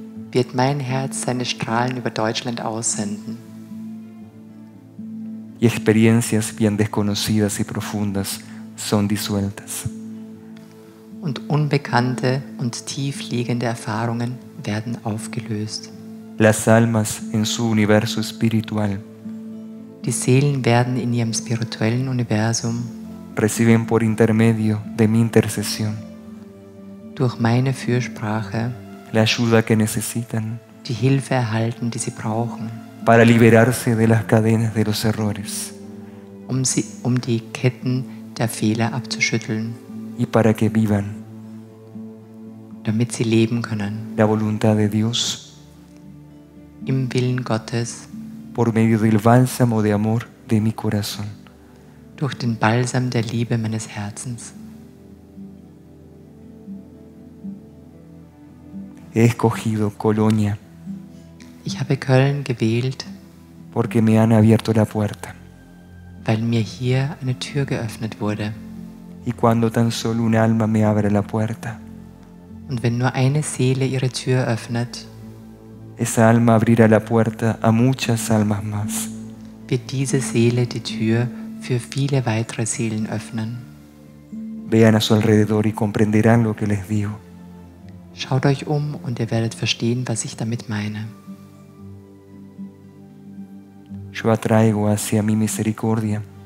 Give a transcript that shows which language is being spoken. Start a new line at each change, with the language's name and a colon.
German: wird mein Herz seine Strahlen über Deutschland aussenden
Spanish: y experiencias bien desconocidas y profundas son disueltas.
German: und unbekannte und tief liegende Erfahrungen werden aufgelöst.
Spanish: Las almas en su universo espiritual
German: Die Seelen werden in ihrem spirituellen Universum
Spanish: reciben por intermedio de mi intercesión
German: durch meine Fürsprache
Spanish: la ayuda que necesitan
German: die Hilfe erhalten, die sie brauchen,
Spanish: para liberarse de las cadenas de los errores
German: um die Ketten der Fehler abzuschütteln,
Spanish: y para que vivan
German: damit sie leben können
Spanish: la voluntad de Dios
German: im Willen Gottes
Spanish: por medio del bálsamo de amor de mi corazón.
German: durch den Balsam der Liebe meines Herzens.
Spanish: He escogido Colonia
German: Ich habe Köln gewählt,
Spanish: porque me han abierto la puerta.
German: weil mir hier eine Tür geöffnet wurde.
Spanish: Y cuando tan solo un alma me abre la puerta,
German: Und wenn nur eine Seele ihre Tür öffnet,
Spanish: esa alma abrirá la puerta a muchas almas más.
German: wird diese Seele die Tür für viele weitere Seelen öffnen.
Spanish: Vean a su alrededor y comprenderán lo que les digo.
German: Schaut euch um und ihr werdet verstehen, was ich damit meine.
Spanish: Yo atraigo hacia mi misericordia